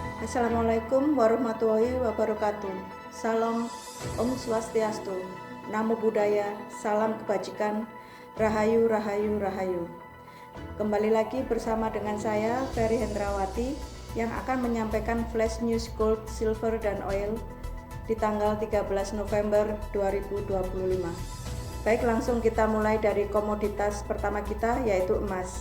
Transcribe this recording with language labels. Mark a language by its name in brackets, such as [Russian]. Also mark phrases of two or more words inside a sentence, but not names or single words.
[Arabic] السلام عليكم ورحمة الله وبركاته. [Indonesian] Salam Om Swastiastu. [Pali] Namo Buddhaya, [Indonesian] salam kebajikan, Rahayu, Rahayu, Rahayu. Kembali lagi bersama dengan saya, Ferry Hendrawati, yang akan menyampaikan [English] flash news gold, silver, [Indonesian] dan oil di tanggal 13 November 2025. Baik, langsung kita mulai dari komoditas pertama kita, yaitu emas.